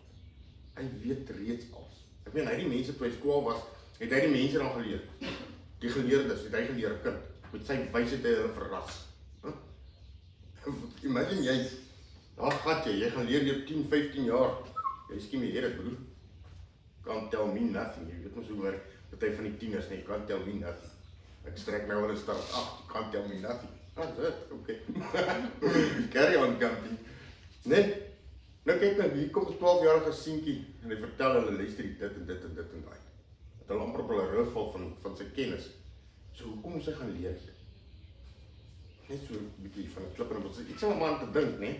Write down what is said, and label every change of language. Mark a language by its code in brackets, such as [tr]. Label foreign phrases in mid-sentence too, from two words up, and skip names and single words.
[af] Hy weet reeds alles. Ek meen, hy die mense toe hy 12 was, het hy die mense dan geleer. Die geleerdes, het hy geleer 'n kind. Met sy wysheid het hy hulle verras. Imagine jy, daar gat jy gaan leer jou 10, 15 jaar. Jy skiem jy dit broer. [en] Can't tell me nothing. [af] Jy weet ons hoe werk, party van die tieners, nee, [en] can't tell me nothing. [af] Ek strek nou wel 'n start af, [en] can't tell me nothing. Dit, okay. Carry on, Campie. [af] Nee, nou kyk nou, hier kom 'n 12-jarige seentjie, en hy vertel hulle, luister dit en dit en dit en daai. Dat hulle amper op hulle rug val van sy kennis. So, hoekom moet sy gaan leer? Net so 'n bietjie van 'n klip en wat iets om aan te dink, nee.